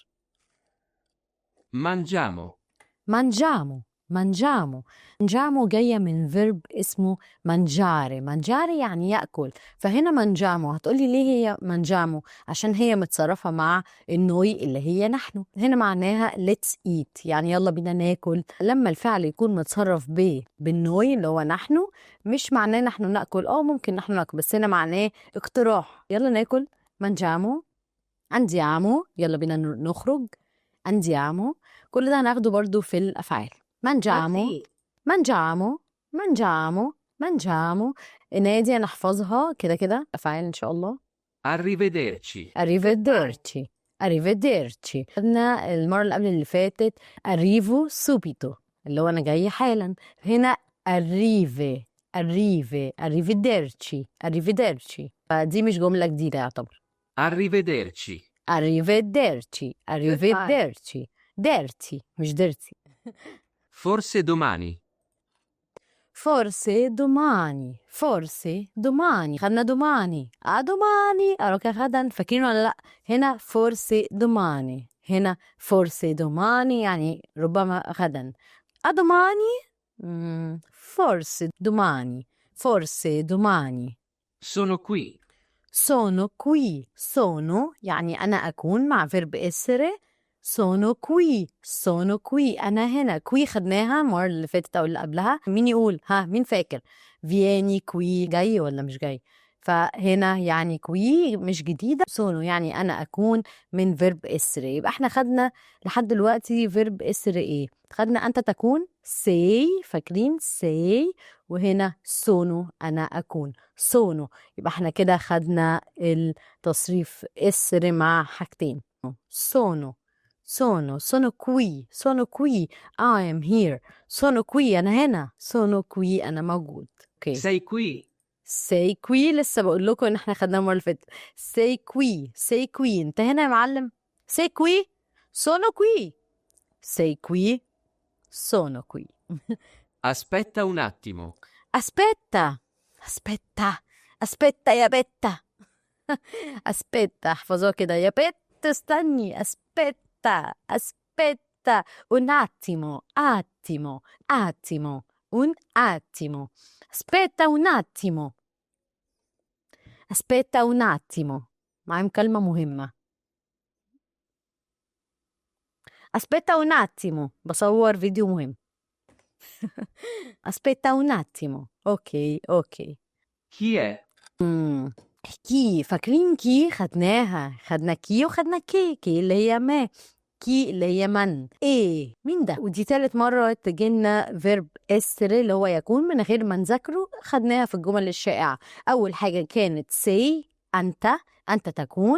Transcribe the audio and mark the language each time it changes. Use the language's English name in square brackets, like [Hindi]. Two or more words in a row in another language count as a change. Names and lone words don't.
[Italian] Mangiamo. mangiamo mangiamo mangiamo [Arabic] جاية من فيرب اسمه mangiare. mangiare يعني يأكل، فهنا mangiamo هتقولي ليه هي mangiamo؟ عشان هي متصرفة مع النوي اللي هي نحن. هنا معناها [English] let's eat، [Arabic] يعني يلا بينا ناكل. لما الفعل يكون متصرف بالنوي اللي هو نحن، مش معناه نحن نأكل، ممكن نحن نأكل، بس هنا معناه اقتراح، يلا ناكل. [Italian] mangiamo andiamo، [Arabic] يلا بينا نخرج. andiamo، كل ده هناخده برضو في الأفعال. [Italian] mangiamo mangiamo mangiamo mangiamo. [Arabic] النادي هنحفظها كده كده أفعال إن شاء الله. [Italian] Arrivederci. arrivederci arrivederci. [Arabic] خدنا المرة اللي قبل اللي فاتت [Italian] arrivo subito، [Arabic] اللي هو أنا جاي حالا. هنا [Italian] arrivederci arrivederci، [Arabic] فدي مش جملة جديدة يعتبر. [Italian] Arrivederci. [Arabic] arrivederci درتي مش درتي. [Italian] Forse domani. forse domani [Arabic] خدنا [Italian] domani domani [Arabic] أروكا غدا، فاكرين ولا لأ؟ هنا [Italian] forse domani، [Arabic] هنا [Italian] forse domani [Arabic] يعني ربما غدا. [Italian] domani forse domani. Sono qui. sono qui sono [Arabic] يعني أنا أكون مع فيرب essere. [Italian] sono qui [Arabic] أنا هنا. qui خدناها المرة اللي فاتت أو اللي قبلها. مين يقول؟ مين فاكر؟ [Italian] vieni qui [Arabic] جاي ولا مش جاي؟ فهنا يعني qui مش جديدة. sono يعني أنا أكون من فيرب essere. يبقى احنا خدنا لحد دلوقتي فيرب essere ايه؟ خدنا أنت تكون sei، فاكرين sei، وهنا sono أنا أكون sono. يبقى احنا كده خدنا التصريف essere مع حاجتين. [Italian] sono qui [English] I am here. [Italian] sono qui [Arabic] أنا هنا. [Italian] sono qui [Arabic] أنا موجود. اوكي. [Italian] Sei qui. sei qui [Arabic] لسه بقول لكم ان احنا خدناه المرة اللي فاتت. [Italian] sei qui [Arabic] انت هنا يا معلم. [Italian] sei qui sono qui. sei qui sono qui. Aspetta un attimo. aspetta aspetta [Arabic] يا بت. aspetta احفظوها كده يا بت، استني. [Italian] aspetta un attimo un attimo. aspetta un attimo [Arabic] معايا مكالمة مهمة. [Italian] aspetta un attimo [Arabic] بصور فيديو مهم. [Italian] aspetta un attimo. اوكي. Chi è? [Arabic] كي، فاكرين كي؟ خدنا كي وخدنا كي اللي هي ما، كي اللي هي من. ايه مين ده؟ ودي تالت مرة تجينا فيرب اسر اللي هو يكون من غير ما نذاكره. خدناها في الجمل الشائعة. أول حاجة كانت سي أنت تكون.